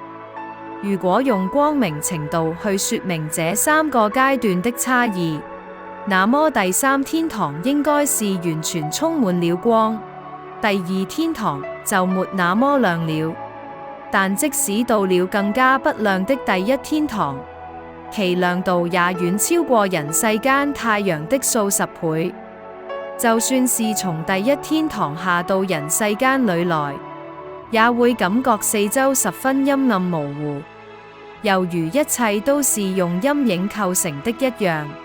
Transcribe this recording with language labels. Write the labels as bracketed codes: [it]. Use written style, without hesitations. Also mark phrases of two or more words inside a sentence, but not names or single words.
[zh] 如果用光明程度去說明這3個階段的差異，那麼第三天堂應該是完全充滿了光，第二天堂就沒那麼亮了。但即使到了更加不亮的第一天堂，其亮度也遠超過人世間太陽的數十倍。就算是從第一天堂下到人世間裡來，也會感覺四周十分陰暗模糊，猶如一切都是用陰影構成的一樣。